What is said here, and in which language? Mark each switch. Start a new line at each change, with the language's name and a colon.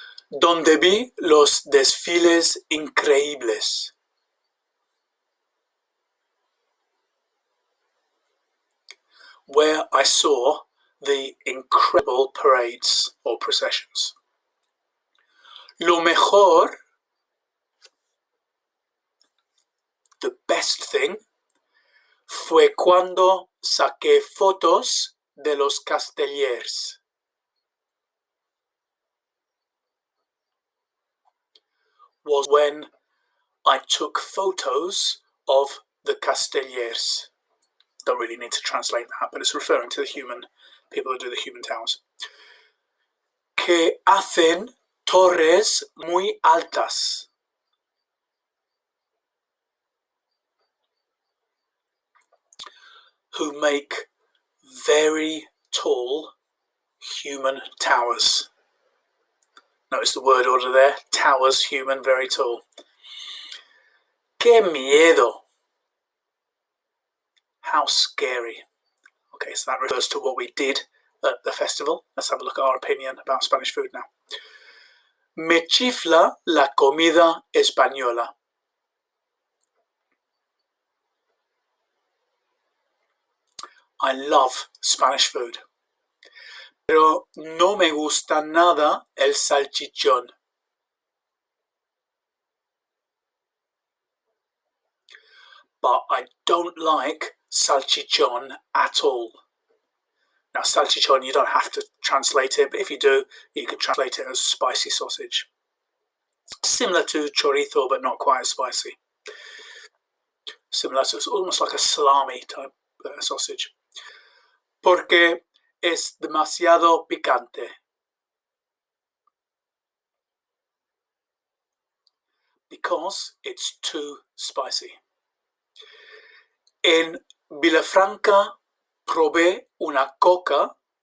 Spanish: Donde vi los desfiles increíbles.
English: Where I saw the incredible parades or processions.
Spanish: Lo mejor,
English: the best thing,
Spanish: fue cuando saqué fotos de los castellers.
English: Was when I took photos of the castellers. Don't really need to translate that, but it's referring to the human people who do the human towers.
Spanish: Que hacen torres muy altas.
English: Who make very tall human towers. Notice the word order there. Towers, human, very tall.
Spanish: ¡Qué miedo!
English: How scary. Okay, so that refers to what we did at the festival. Let's have a look at our opinion about Spanish food now.
Spanish: Me chifla la comida española.
English: I love Spanish food.
Spanish: Pero no me gusta nada el salchichón.
English: But I don't like salchichón at all. Now, salchichón, you don't have to translate it, but if you do, you can translate it as spicy sausage. Similar to chorizo, but not quite as spicy. Similar to, it's almost like a salami type sausage.
Spanish: Porque es demasiado picante.
English: Because it's too spicy.
Spanish: En Vilafranca probé una coca.